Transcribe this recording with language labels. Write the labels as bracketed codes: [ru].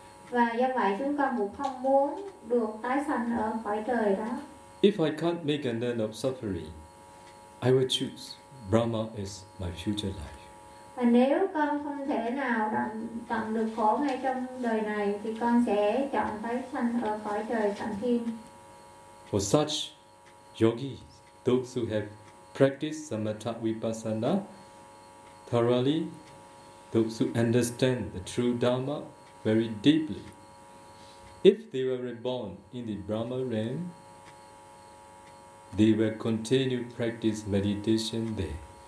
[vi] Và do vậy chúng con cũng không muốn được tái sanh ở cõi trời đó. [en] If I can't make an end of suffering, I will choose. Brahma is my future life. [vi] Và nếu con không thể nào tận được khổ ngay trong đời này thì con sẽ chọn phải sanh ở cõi trời Phạm Thiên. [en] For such yogis, those who have practiced Samatha Vipassana thoroughly, those who understand the true Dharma very deeply, if they were reborn in the Brahma realm, they will continue practice meditation there.